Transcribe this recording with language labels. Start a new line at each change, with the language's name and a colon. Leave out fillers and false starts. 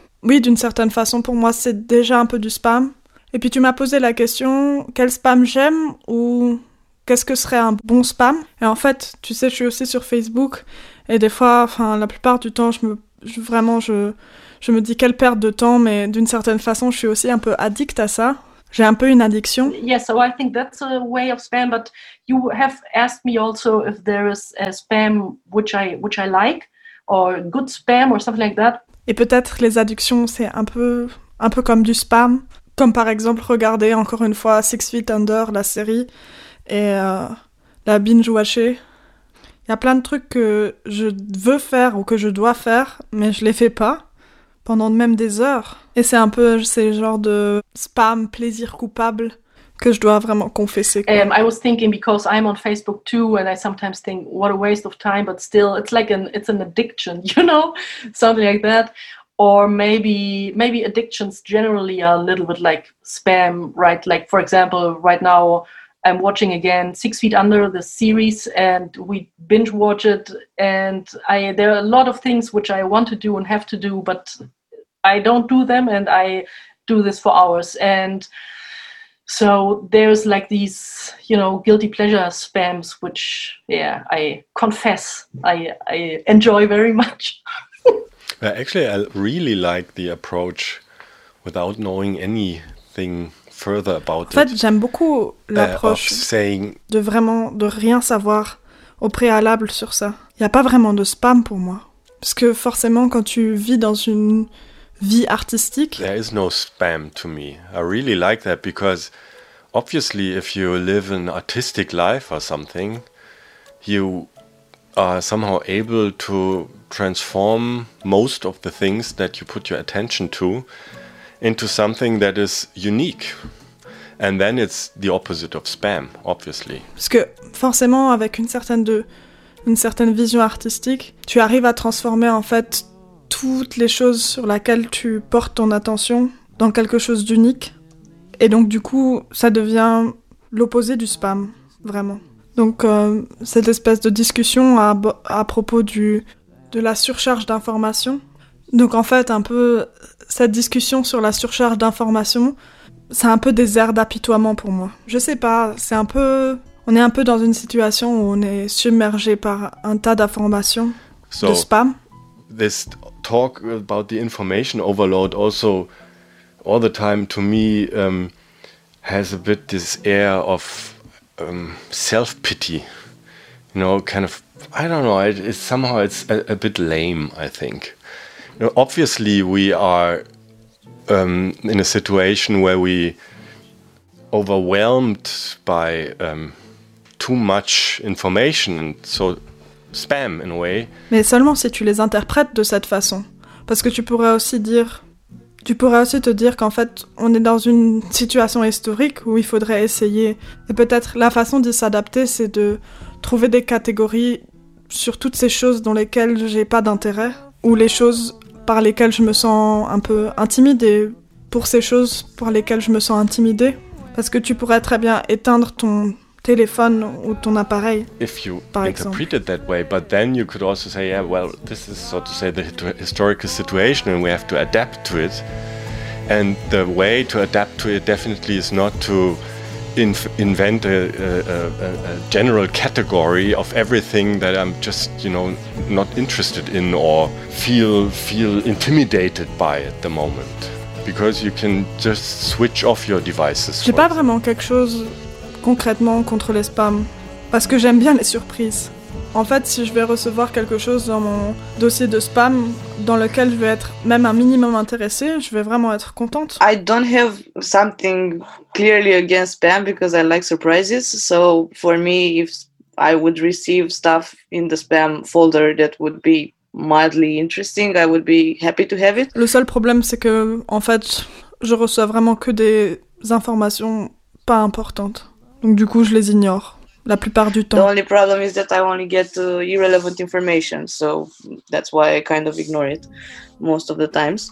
French: Oui, d'une certaine façon, pour moi, c'est déjà un peu du spam. Et puis, tu m'as posé la question, quel spam j'aime ou qu'est-ce que serait un bon spam? Et en fait, tu sais, je suis aussi sur Facebook. Et des fois, enfin, la plupart du temps, je me dis quelle perte de temps, mais d'une certaine façon, je suis aussi un peu addict à ça. J'ai un peu une addiction.
English: Yes, so I think that's a way of spam, but you have asked me also if there is a spam which I like or good spam or something like that.
French: Et peut-être les addictions, c'est un peu comme du spam, comme par exemple regarder encore une fois Six Feet Under, la série, et la binge-watcher. Il y a plein de trucs que je veux faire ou que je dois faire, mais je les fais pas. Pendant même des heures. Et c'est un peu ce genre de spam, plaisir coupable que je dois vraiment confesser.
English: I was thinking because I'm on Facebook too and I sometimes think what a waste of time, but still it's an addiction, you know, something like that. Or maybe addictions generally are a little bit like spam, right? Like for example, right now I'm watching again Six Feet Under, the series, and we binge watch it. And there are a lot of things which I want to do and have to do, but I don't do them and I do this for hours. And so there's like these, you know, guilty pleasure spams, which, yeah, I confess I enjoy very much. Actually, I really like the approach without knowing anything further about
French: en fait, j'aime beaucoup l'approche de vraiment de rien savoir au préalable sur ça. Il n'y a pas vraiment de spam pour moi. Parce que forcément, quand tu vis dans une vie artistique...
English: There is no spam to me. I really like that because obviously if you live an artistic life or something, you are somehow able to transform most of the things that you put your attention to into something that is unique. And then it's the opposite of spam, obviously.
French: Parce que forcément, avec une certaine vision artistique, tu arrives à transformer en fait toutes les choses sur lesquelles tu portes ton attention dans quelque chose d'unique. Et donc du coup, ça devient l'opposé du spam, vraiment. Donc cette espèce de discussion à propos de la surcharge d'informations. Donc en fait, un peu cette discussion sur la surcharge d'informations, c'est un peu des airs d'apitoiement pour moi. Je sais pas, c'est un peu... On est un peu dans une situation où on est submergé par un tas d'informations,
English: so,
French: de spam.
English: This talk about the information overload also, all the time, to me, has a bit this air of self-pity. You know, kind of, I don't know, it's somehow a bit lame, I think. Obviously, we are in a situation where we overwhelmed by too much information, so spam in a way.
French: Mais seulement si tu les interprètes de cette façon. Parce que tu pourrais aussi te dire qu'en fait, on est dans une situation historique où il faudrait essayer. Et peut-être la façon d'y s'adapter, c'est de trouver des catégories sur toutes ces choses dans lesquelles j'ai pas d'intérêt, ou les choses par lesquelles je me sens un peu intimidée, pour ces choses par lesquelles je me sens intimidée. Parce que tu pourrais très bien éteindre ton téléphone ou ton appareil,
English: if you
French: par exemple.
English: It that way, but then you could also say, yeah, well, this is, so to say, the historical situation and we have to adapt to it. And the way to adapt to it definitely is not to invent a general category of everything that I'm just, you know, not interested in or feel intimidated by at the moment, because you can just switch off your devices.
French: J'ai pas vraiment quelque chose concrètement contre les spams, parce que j'aime bien les surprises. En fait, si je vais recevoir quelque chose dans mon dossier de spam dans lequel je vais être même un minimum intéressé, je vais vraiment être contente.
English: I don't have something clearly against spam because I like surprises. So for me, if I would receive stuff in the spam folder that would be mildly interesting, I would be happy to have it.
French: Le seul problème, c'est que en fait, je reçois vraiment que des informations pas importantes. Donc du coup, je les ignore. La plupart du temps.
English: The only problem is that I only get irrelevant information, so that's why I kind of ignore it most of the times.